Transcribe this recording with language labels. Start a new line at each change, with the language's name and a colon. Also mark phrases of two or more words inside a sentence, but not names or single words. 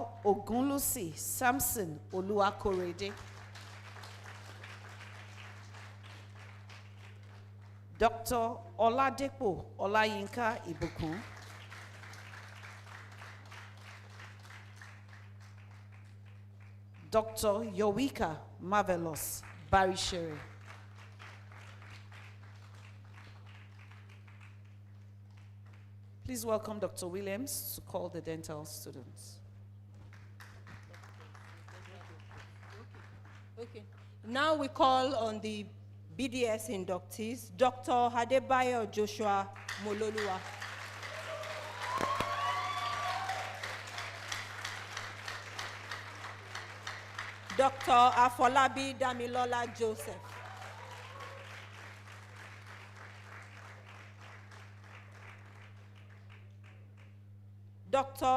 English: Ogunlusi Samson Oluwakorede, Dr. Oladepo Olayinka Ibukun, Dr. Yowika Marvelous Barishere, please welcome Dr. Williams to call the dental students. Okay. Now we call on the BDS inductees, Dr. Adebayo Joshua Mololua. Dr. Afolabi Damilola Joseph. Dr.